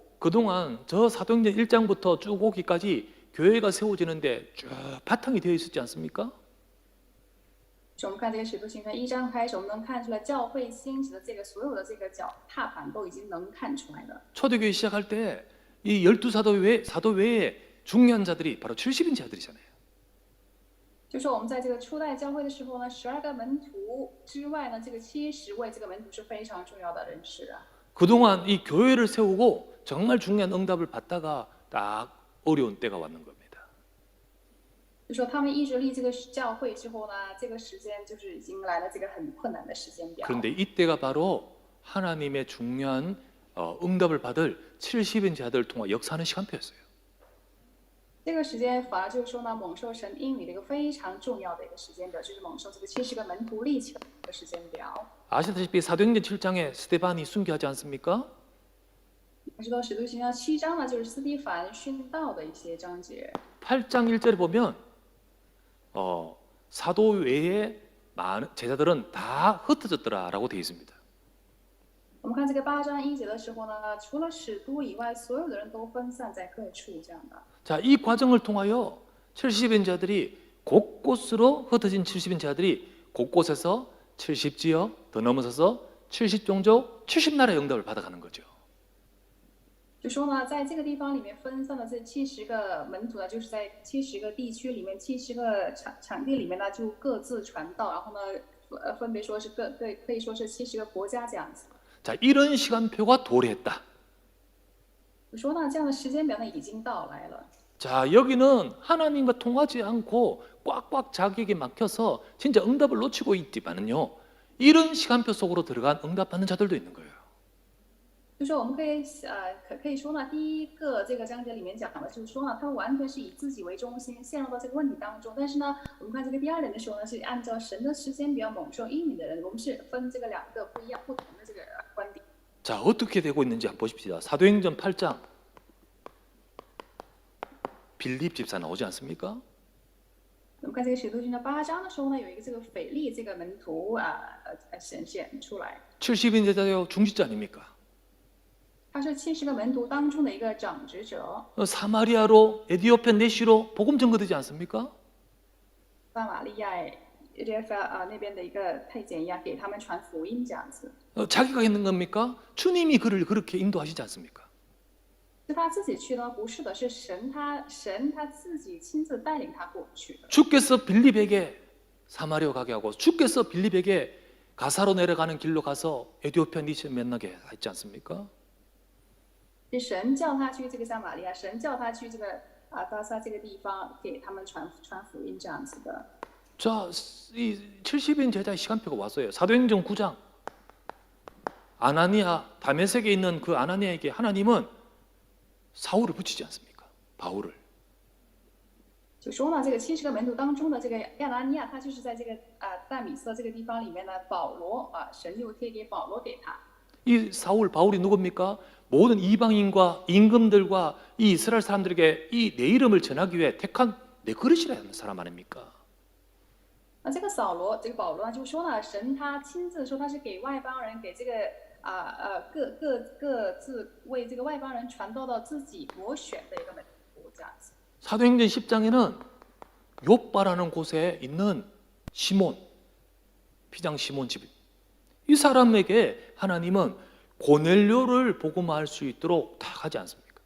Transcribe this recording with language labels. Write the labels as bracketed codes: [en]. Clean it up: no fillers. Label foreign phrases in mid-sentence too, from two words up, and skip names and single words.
[ko] 그동안 저 사도행전 1장부터 쭉 오기까지 교회가 세워지는데 쭉 바탕이 되어 있었지 않습니까? [zh] 我们看这个《使徒行传》1章开始，我们能看出来教会兴起的这个所有的这个脚踏板都已经能看出来了。 [ko] 초대교회 시작할 때 이 12사도 사도 외에 중요한 자들이 바로 70인 자들이잖아요. [zh] 就说我们在这个初代教会的时候呢，12个门徒之外呢，这个70位这个门徒是非常重要的人士啊。 [ko] 그동안 이 교회를 세우고 정말 중요한 응답을 받다가 딱 어려운 때가 왔는 겁니다. [zh] 就说他们一直立这个教会之后呢，这个时间就是已经来了这个很困难的时间表。 [ko] 그런데 이때가 바로 하나님의 중요한 응답을 받을 70인 자들을 통해 역사하는 시간표였어요. [zh] 这个时间反而就是说呢，蒙受神应允的一个非常重要的一个时间表，就是蒙受这个70个门徒立起来的一个时间表。 [ko] 아시다시피 사도행전 7장에 스데반이 순교하지 않습니까? [zh] 我知道《使徒行传》7章呢，就是斯蒂凡殉道的一些章节。 [ko] 8장 1절에 보면 사도 외에 많은 제자들은 다 흩어졌더라라고 되어 있습니다. [zh] 我们看这个8章1节的时候呢，除了使徒以外，所有的人都分散在各处这样的。 [ko] 자, 이 과정을 통하여 70인 자들이 곳곳으로 흩어진 70인 자들이 곳곳에서 70지역 더 넘어서서 70종족 70나라의 응답을 받아가는 거죠. [zh] 就说呢，在这个地方里面分散的这70个门徒呢，就是在70个地区里面，70个场地里面呢，就各自传道，然后呢，分别说是可以说是70个国家这样子。 [ko] 자, 이런 시간표가 도래했다. [zh] 就说呢，这样的时间表呢已经到来了。 [ko] 자, 여기는 하나님과 통하지 않고 꽉꽉 자기에게 막혀서 진짜 응답을 놓치고 있지만은요, 이런 시간표 속으로 들어간 응답받는 자들도 있는 거예요. [zh] 就说我们可以说呢，第一个这个章节里面讲的就是说呢，他们完全是以自己为中心，陷入到这个问题当中。但是呢，我们看这个第2点的时候呢，是按照神的时间表蒙受应允的人，我们是分这个2个不同的这个观点。 [ko] 자, 어떻게 되고 있는지 한번 보십시다. 사도행전 8장 빌립 집사 나오지 않습니까? [zh] 我们看这个《使徒行传》8章的时候呢，有一个这个腓力这个门徒显现出来， [ko] 70인 제자요 중직자 아닙니까? [zh] 他是70个门徒当中的一个长执者。 [ko] 사마리아로 에디오피아 내시로 복음 전거되지 않습니까? [zh] 撒玛利亚那边的一个太监一样，给他们传福音这样子。 [ko] 자기가 했는 겁니까? 주님이 그를 그렇게 인도하시지 않습니까? [zh] 是他自己去的吗？不是的，是神他自己亲自带领他过去的。 [ko] 주께서 빌립에게 사마리아 가게 하고 주께서 빌립에게 가사로 내려가는 길로 가서 에디오피아 니시를 만나게 했지 않습니까? [zh] 是神叫他去这个撒玛利亚，神叫他去这个巴萨这个地方给他们传福音这样子的。 [ko] 자, 이 70인 제자의 시간표가 왔어요. 사도행전 9장. 아나니아, 다메섹에 있는 그 아나니아에게 하나님은 사울을 붙이지 않습니까? 바울을. [zh] 就说呢，这个70个门徒当中的这个亚拿尼亚，他就是在这个大米色这个地方里面呢，保罗神又贴给保罗给他。 [ko] 이 사울, 바울이 누굽니까? 모든 이방인과 임금들과 이 이스라엘 사람들에게 이 내 이름을 전하기 위해 택한 내 그릇이라는 사람 아닙니까? [zh] 那这个保罗呢，就说呢，神他亲自说他是给外邦人，给这个各自为这个外邦人传道到自己所选的一个门徒这样子。 [ko] 사도행전 10장에는 욥바라는 곳에 있는 시몬, 피장 시몬 집, 이 사람에게 하나님은 고넬료를 복음화할 수 있도록 다 하지 않습니까?